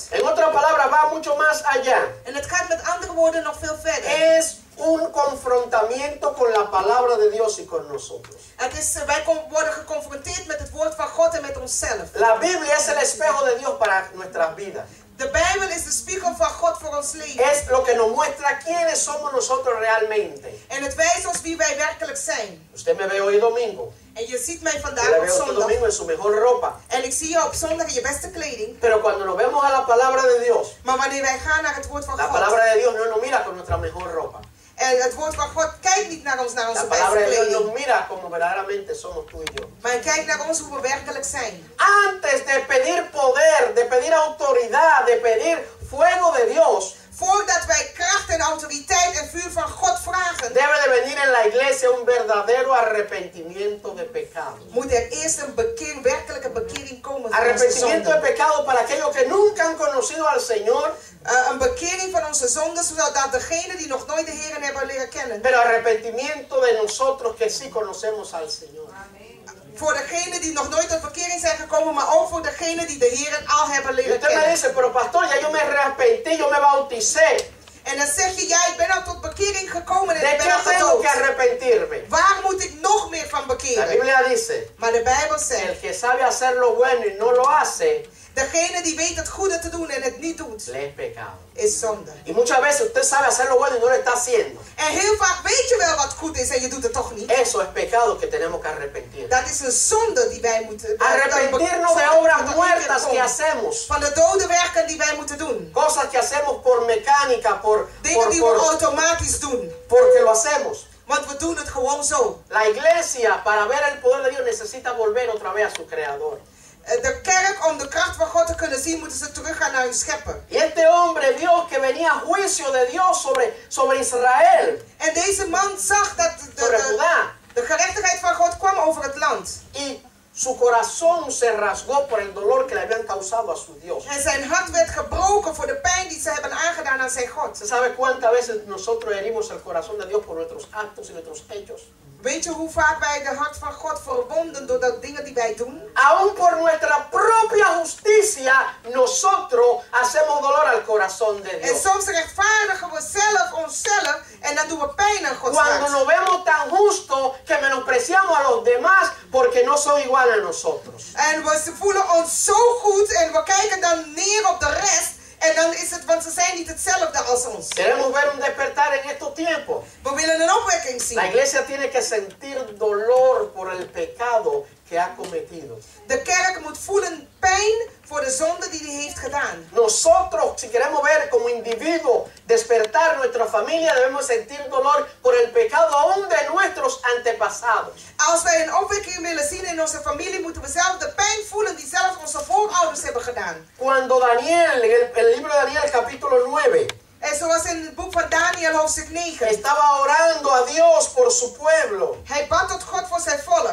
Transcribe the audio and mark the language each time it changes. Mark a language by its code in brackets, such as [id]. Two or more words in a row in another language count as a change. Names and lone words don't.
[es] En otras palabras, va mucho más allá. [nl] En het gaat met andere woorden nog veel verder. [es] Es un confrontamiento con la palabra de Dios y con nosotros. [nl] Wij worden geconfronteerd met het woord van God en met onszelf. [es] La Biblia es el espejo de Dios para nuestras vidas. [nl] De Bijbel is de spiegel van God voor ons leven. [es] Es lo que nos muestra quiénes somos nosotros realmente. [nl] En het wijst ons wie wij werkelijk zijn. [es] Usted me ve hoy domingo. [nl] En je ziet mij [es] Yo [nl] vandaag [es] le [nl] op [es] veo este [nl] zondag. [es] domingo en su mejor ropa. [nl] En ik zie je op zondag in je beste kleding. [es] Pero cuando nos vemos a la palabra de Dios, [nl] Maar wanneer wij gaan naar het woord van [es] la [nl] God. [es] palabra de Dios no nos mira con nuestra mejor ropa. [nl] En het woord van God kijkt niet naar ons, naar onze [es] La [nl] beste [es] palabra de Dios nos [nl] kleding. [es] mira como verdaderamente somos tú y yo. [nl] Maar hij kijkt naar ons hoe we werkelijk zijn. [es] Antes de pedir poder, de pedir autoridad, de pedir fuego de Dios, [nl] Voordat wij kracht en autoriteit en vuur van God vragen, [es] debe de venir en la iglesia un verdadero arrepentimiento de pecado. [nl] moet er eerst een werkelijke bekering komen van onze [es] Arrepentimiento de [nl] zonden. [es] pecado para aquellos que nunca han conocido al Señor, [nl] Een bekering van onze zonden, zodat degenen die nog nooit de Heer hebben leren kennen. [es] pero arrepentimiento de nosotros que sí conocemos al Señor. [nl] Voor degenen die nog nooit tot bekering zijn gekomen, maar ook voor degenen die de Heer al hebben [es] Y [nl] leren [es] usted me [nl] kennen. [es] dice, pero pastor, ya yo me arrepentí, yo me bauticé. [nl] En dan zeg je, ja, ik ben al tot bekering [es] arrepentirme? [nl] Waar moet ik nog meer van [es] La [nl] bekeren? [es] Biblia dice, [nl] Maar de Bijbel [es] el [nl] zegt, [es] que sabe hacer lo bueno y no lo hace, [nl] degene die weet het goede te doen en het niet doet, [es] le es pecado. [nl] is zonde. [es] Y muchas veces usted sabe hacer lo bueno y no lo está haciendo. [nl] En heel vaak weet je wel wat goed is en je doet het toch niet. [es] Eso es pecado que tenemos que arrepentir. [nl] Dat is een zonde die wij moeten... [es] Arrepentirnos de obras muertas que hacemos. [nl] Van de dode werken die wij moeten doen. [es] Cosas que hacemos por mecánica, [nl] Dingen die we automatisch doen. [es] porque lo hacemos. [nl] Want we doen het gewoon zo. [es] La iglesia, para ver el poder de Dios, necesita volver otra vez a su creador. [nl] De kerk, om de kracht van God te kunnen zien, moeten ze teruggaan naar hun schepper. [es] Y este hombre vio que venía juicio de Dios sobre Israel, [nl] En deze man zag dat [es] sobre Judá. [nl] de gerechtigheid van God kwam over het land. [es] Y su corazón se rasgó por el dolor que le habían causado a su Dios. [nl] En zijn hart werd gebroken voor de pijn die ze hebben aangedaan aan zijn God. [es] ¿Se sabe cuántas veces nosotros herimos el corazón de Dios por nuestros actos y nuestros hechos? [nl] Weet je hoe vaak wij de hart van God verwonden door de dingen die wij doen? [es] Aún por nuestra propia justicia, nosotros hacemos dolor al corazón de [nl] En [es] Dios. [nl] soms rechtvaardigen we zelf onszelf en dan doen we pijn aan Gods [es] Cuando [nl] hart. [es] nos vemos tan justos que menospreciamos a los demás porque no son igual a nosotros. [nl] En we voelen ons zo goed en we kijken dan neer op de rest. En dan is het, want ze zijn niet hetzelfde als ons. [es] Queremos ver un despertar en estos tiempos. [nl] We willen een opwekking [es] La [nl] zien. [es] iglesia tiene que sentir dolor por el pecado que ha cometido. [nl] De kerk moet voelen pijn voor de zonde die hij heeft gedaan. [es] Nosotros, si queremos ver como individuo despertar nuestra familia, debemos sentir dolor por el pecado aún de nuestros antepasados. [nl] Als wij een opwekking willen zien in onze familie, moeten we zelf de pijn voelen die zelfs onze voorouders hebben gedaan. [es] Cuando Daniel, en el libro de Daniel capítulo 9, [nl] En zoals in het boek van Daniel hoofdstuk 9. [es] estaba orando a Dios por su pueblo. [nl] Hij bad tot God voor zijn volk.